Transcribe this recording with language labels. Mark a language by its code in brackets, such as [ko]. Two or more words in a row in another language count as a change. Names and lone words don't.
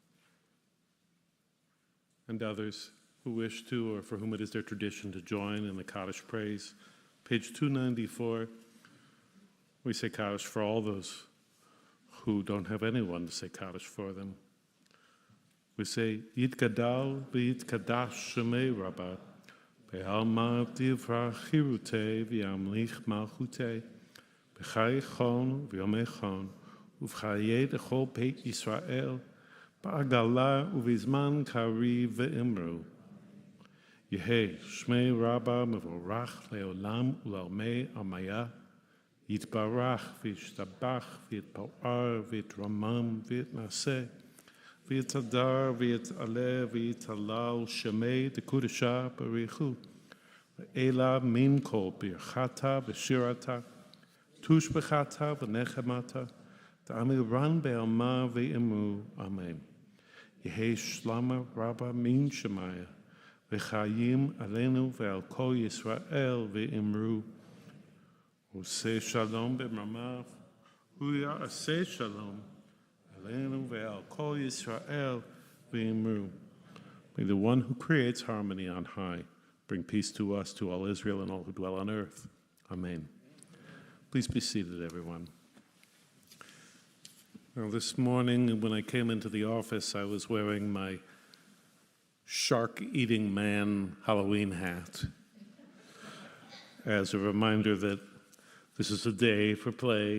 [en] And others who wish to, or for whom it is their tradition to join in the Kaddish praise. Page 294, we say Kaddish for all those who don't have anyone to say Kaddish for them. We say, [arc] יתגדל ויתקדש שמה רבא בעלמא די ברא כרעותה וימליך מלכותה בחייכון וביומיכון ובחיי דכל בית ישראל, בעגלא ובזמן קריב ואמרו. יהא שמה רבא מברך לעלם ולעלמי עלמיא יתברך וישתבח ויתפאר ויתרומם ויתנשא ויתהדר ויתעלה ויתהלל שמה דקודשא בריך הוא, ולעלא מן כל ברכתא ושירתא תשבחתא ונחמתא דאמירן בעלמא ואמרו אמן. יהא שלמא רבא מן שמיא וחיים עלינו ועל כל ישראל ואמרו, [he] עושה שלום במרומיו הוא יעשה שלום עלינו ועל כל ישראל ואמרו. [en] May the one who creates harmony on high bring peace to us, to all Israel, and all who dwell on earth. Amen. Please be seated, everyone. Now, this morning, when I came into the office, I was wearing my shark-eating man Halloween hat as a reminder that this is a day for play.